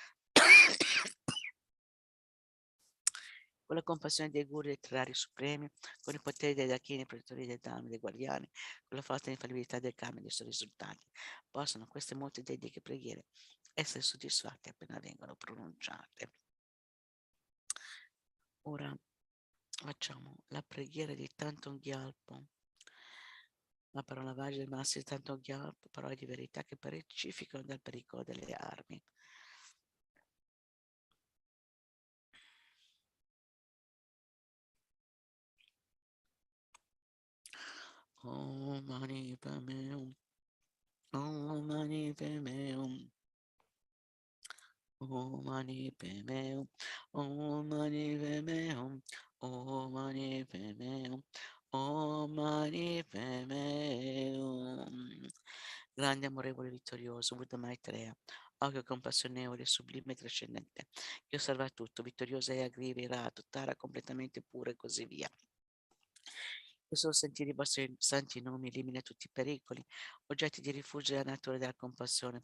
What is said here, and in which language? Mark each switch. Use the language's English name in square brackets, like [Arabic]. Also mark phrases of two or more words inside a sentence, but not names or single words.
[Italian] Con la compassione dei guru letterari supremi, con i poteri dei Dakini, protettori del Dharma e dei guardiani, con la forza e l'infallibilità del karma e dei suoi risultati, possono queste molte dediche preghiere essere soddisfatte appena vengono pronunciate. Ora facciamo la preghiera di Thangtong Gyalpo, la parola vagia del massimo di Thangtong Gyalpo, parole di verità che pacificano dal pericolo delle armi. [Sanskrit] Om Mani Padme Hum, Om Mani Padme Hum, Om Mani Padme Hum, Om Mani Padme Hum, Om Mani Padme Hum, Om Mani Padme Hum. [Italian] Grande, amorevole, vittorioso Buddha Maitreya, occhio compassionevole, sublime e trascendente, che osserva tutto, vittoriosa e aggrivirato, tara completamente pura e così via. Il solo sentire i vostri santi nomi elimina tutti i pericoli, oggetti di rifugio della natura e della compassione.